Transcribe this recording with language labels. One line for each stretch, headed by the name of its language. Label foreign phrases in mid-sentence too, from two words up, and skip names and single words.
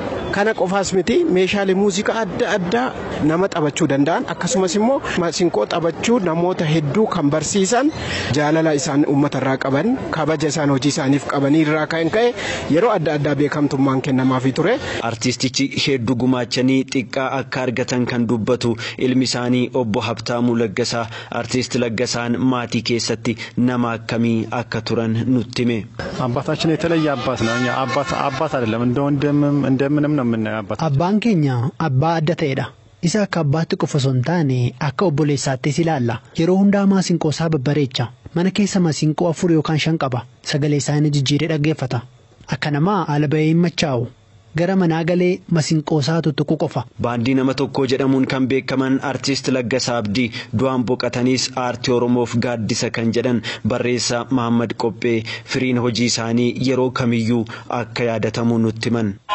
Oromo: Kana qofaas miti meeshaalee muuziqaa adda addaa nama taphachuu danda'an akkasumas immoo masinqoo taphachuu namoota hedduu kan barsiisan jaalala isaan uummatarraa qaban kabaja isaan hojii isaaniif qabanii irraa kan ka'e yeroo adda addaa beekamtummaan kennamaafii ture. Artistichi hedduu gumaachanii xiqqaa akka argatan kan dubbatu ilmi isaanii obbo Habtaamuu Laggasaa artiist Laggasaan maatii keessatti nama akkamii akka turan nuttime.
Amharic: አባታችን የተለየ አባት ነው። እኛ አባት አይደለም እንደምንም ነው የምናየው አባት።
Oromo: Abbaan keenya abbaa adda ta'edha. Isa akka abbaatti qofa osoo hin taane akka obboleessaattis ilaalla. Yeroo hundaa masinqoo isaa babbareecha. Mana keessa masinqoo 4 yookaan 5 qaba. Sagalee isaanii jijjiiree dhaggeeffata. Akka namaa ala bahee hin machaa'u. Gara manaa galee masinqoo isaa tuttuqu qofa. Baandii nama tokko jedhamuun kan beekaman artiist Laggasaa Abdii du'aan boqotanis aartii Oromoof gaaddisa kan jedhan barreessaa Muhammad Qophee firiin hojii isaanii yeroo kamiyyuu akka yaadatamu nutti himan.